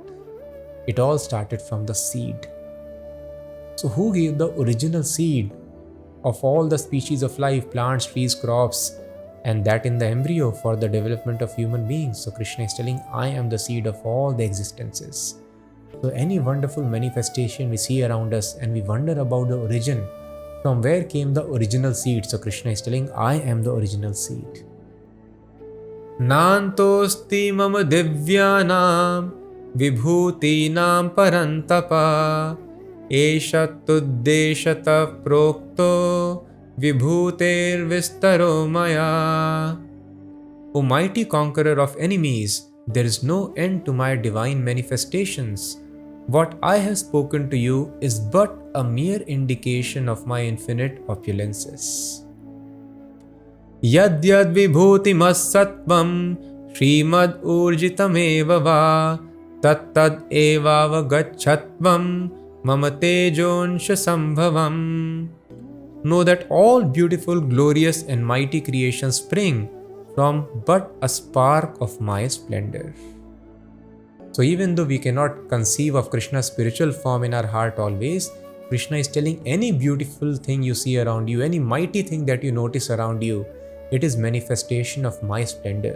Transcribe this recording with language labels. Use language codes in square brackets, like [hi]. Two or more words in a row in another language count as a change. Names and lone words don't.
[en] It all started from the seed. So who gave the original seed of all the species of life, plants, trees, crops, and that in the embryo for the development of human beings? So Krishna is telling, I am the seed of all the existences. So any wonderful manifestation we see around us and we wonder about the origin, from where came the original seed? So Krishna is telling, I am the original seed. [sa] नान्तोऽस्ति मम दिव्यानां विभूतीनां परन्तप एषत्तूद्देशतः प्रोक्तो विभूतेर् विस्तरो मया. [en] O mighty conqueror of enemies, there is no end to my divine manifestations. What I have spoken to you is but a mere indication of my infinite opulences. [sa] यद् यद् विभूतिमत् सत्त्वं श्रीमद् ऊर्जितमेव वा तत् तद् एव गच्छत्वं मम तेजोंश सम्भवम्. [en] Know that all beautiful, glorious and mighty creations spring from but a spark of my splendor. So even though we cannot conceive of Krishna's spiritual form in our heart always, Krishna is telling, any beautiful thing you see around you, any mighty thing that you notice around you, it is manifestation of my splendor.